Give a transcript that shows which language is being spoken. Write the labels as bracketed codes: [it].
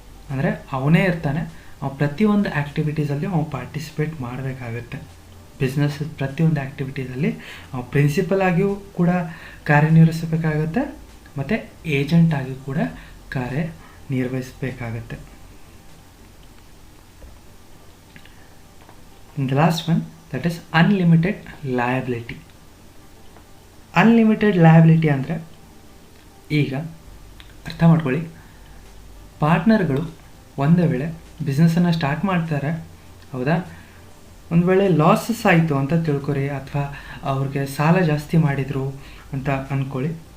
[kn] ಅಂದರೆ ಅವನೇ ಇರ್ತಾನೆ, ಪ್ರತಿಯೊಂದು ಆ್ಯಕ್ಟಿವಿಟೀಸಲ್ಲಿ ಅವನು ಪಾರ್ಟಿಸಿಪೇಟ್ ಮಾಡಬೇಕಾಗತ್ತೆ. ಬಿಸ್ನೆಸ್ ಪ್ರತಿಯೊಂದು ಆ್ಯಕ್ಟಿವಿಟೀಸಲ್ಲಿ ಪ್ರಿನ್ಸಿಪಲ್ ಆಗಿಯೂ ಕೂಡ ಕಾರ್ಯನಿರ್ವಹಿಸಬೇಕಾಗತ್ತೆ ಮತ್ತು ಏಜೆಂಟ್ ಆಗಿಯೂ ಕೂಡ ಕಾರ್ಯನಿರ್ವಹಿಸಬೇಕಾಗತ್ತೆ. [en] The last one, that is unlimited liability. [kn] Unlimited liability ಅಂದರೆ, ಈಗ ಅರ್ಥ ಮಾಡ್ಕೊಳ್ಳಿ, ಪಾರ್ಟ್ನರ್ಗಳು ಒಂದು ವೇಳೆ ಬಿಸ್ನೆಸ್ಸನ್ನು ಸ್ಟಾರ್ಟ್ ಮಾಡ್ತಾರೆ. ಹೌದಾ, ಒಂದು ವೇಳೆ ಲಾಸಸ್ ಆಯಿತು ಅಂತ ತಿಳ್ಕೊರಿ, ಅಥವಾ ಅವ್ರಿಗೆ ಸಾಲ ಜಾಸ್ತಿ ಮಾಡಿದರು ಅಂತ ಅಂದ್ಕೊಳ್ಳಿ.